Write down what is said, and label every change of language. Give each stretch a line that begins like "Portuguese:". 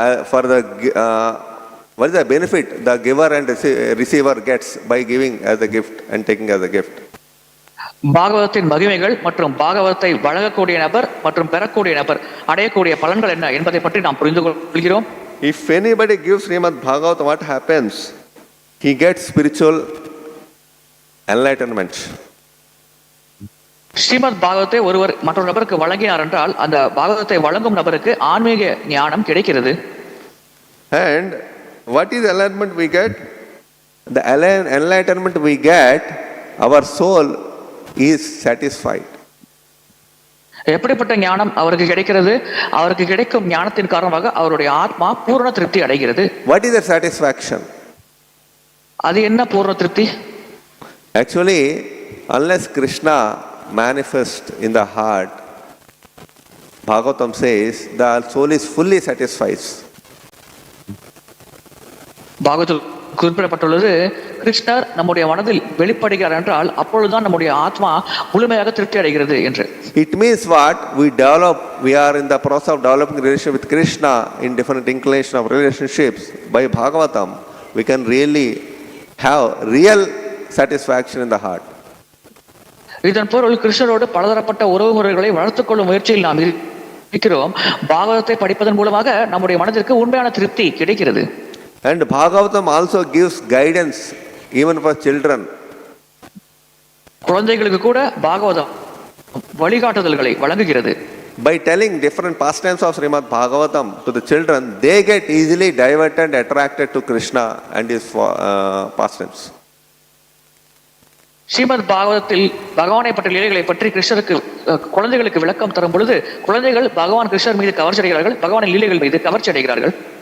English: For the what is the benefit the giver and receiver gets by giving as a gift and taking as a gift.
Tamil: பாகவதத்தின் மகிமைகள் மற்றும் பாகவதத்தை வழங்கக்கூடிய நபர் மற்றும் பெறக்கூடிய நபர் அடையக்கூடிய பலன்கள் என்ன என்பதை பற்றி நாம் புரிந்து கொள்கிறோம்.
English: If anybody gives Śrīmad-Bhāgavatam, what happens? He gets spiritual enlightenment.
Tamil: Srimad பாகவத்தை ஒருவர் மற்றொரு நபருக்கு வழங்கினார் என்றால் அந்த பாகவத்தை வழங்கும் நபருக்கு ஆன்மீக ஞானம் கிடைக்கிறது.
English: And what is enlightenment we get? The enlightenment we get, our soul is satisfied.
Tamil: எப்படிப்பட்ட ஞானம் அவருக்கு கிடைக்கிறது? அவருக்கு கிடைக்கும் ஞானத்தின் காரணமாக அவருடைய ஆத்மா பூர்ண திருப்தி அடைகிறது.
English: What is the satisfaction?
Tamil: அது என்ன பூர்ண திருப்தி?
English: Actually, unless Krishna manifest in the heart, Bhagavatam says the soul is fully satisfied.
Tamil: பாகவத்தில் குறிப்பிடப்பட்டுள்ளது, கிருஷ்ணர் நம்முடைய மனதில் வெளிப்படுகிறார் என்றால் அப்பொழுதுதான் நம்முடைய ஆத்மா முழுமையாக திருப்தி அடைகிறது என்று.
English: It means what? We are in the process of developing relationship with Krishna in different inclination of relationships. By Bhagavatam, we can really have real satisfaction in the heart.
Tamil: இதன் பொருள் கிருஷ்ணரோடு பலதரப்பட்ட உறவு முறைகளை வளர்த்துக் கொள்ளும் முயற்சியில் நாம் இருக்கிறோம். பாகவதத்தை படிப்பதன் மூலமாக நம்முடைய மனதிற்கு உண்மையான திருப்தி கிடைக்கிறது.
English: And Bhagavatam also gives guidance even for children.
Tamil: குழந்தைகளுக்கு கூட பாகவதம் வழிகாட்டுதல்களை வழங்குகிறது.
English: By telling different pastimes of Śrīmad-Bhāgavatam to the children, they get easily diverted, attracted to Krishna and his pastimes.
Tamil: Srimad பாகவதத்தில் பகவானை பற்றிய லீலைகளை பற்றி கிருஷ்ணருக்கு குழந்தைகளுக்கு விளக்கம் தரும் பொழுது குழந்தைகள் பகவான் கிருஷ்ணர் மீது கவர்ச்சி அடைகிறார்கள், பகவானின் லீலைகள் மீது கவர்ச்சி அடைகிறார்கள்.